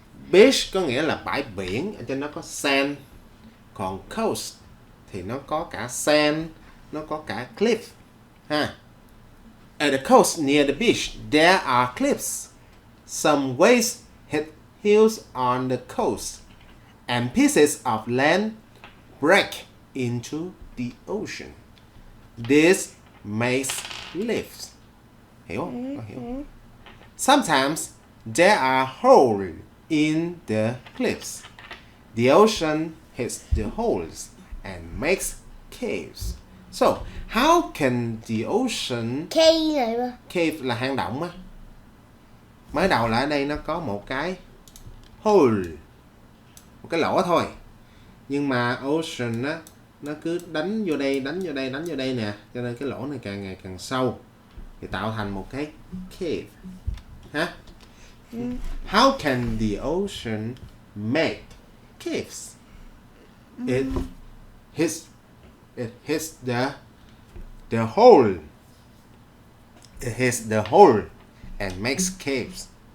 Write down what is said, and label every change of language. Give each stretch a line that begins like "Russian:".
Vietnamese: Beach có nghĩa là bãi biển, ở trên nó có sand. Còn coast thì nó có cả sand, nó có cả cliff. Ha.
English: At the coast near the beach, there are cliffs. Some waves hit hills on the coast, and pieces of land break into the ocean. This makes cliffs.
Vietnamese: Hiểu không? Có hiểu không?
English: Sometimes there are holes in the cliffs. The ocean hits the holes and makes caves. So, how can the ocean...
Vietnamese: Cave là hang động á. Mới đầu là ở đây nó có một cái hole, một cái lỗ thôi. Nhưng mà ocean á, nó cứ đánh vô đây, đánh vô đây, đánh vô đây nè. Cho nên cái lỗ này càng ngày càng sâu. Thì tạo thành một cái cave. Ha?
English: How can the ocean make caves? It hits the hole. It hits the hole and makes caves.